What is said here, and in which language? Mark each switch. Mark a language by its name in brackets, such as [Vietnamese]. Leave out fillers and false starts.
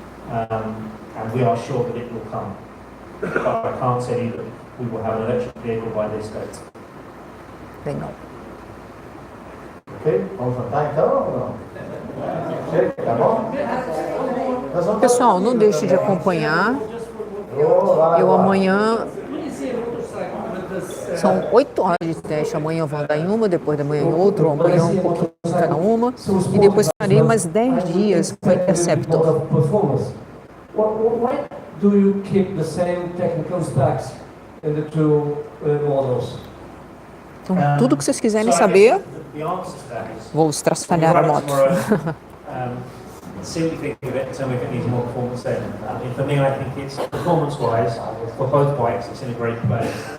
[English] And we are sure that it will come. But I can't tell you that we will have an electric vehicle by this date. [Portuguese] Legal. Ok? Vamos jantar então ou não? Chega, tá bom? Pessoal, não deixe de acompanhar. Eu amanhã... São 8 horas de teste. Amanhã eu vou andar em uma, depois da manhã em outra, amanhã um pouquinho cada uma. E depois farei mais 10 dias com o Interceptor. [English] Why do you keep the same technical specs in the two models? [Portuguese] Então, tudo que vocês quiserem saber, vou estraçalhar a moto. [English] see what you think of it and tell me if it needs more performance then. For me, I think it's performance-wise, for both bikes, it's in a great place.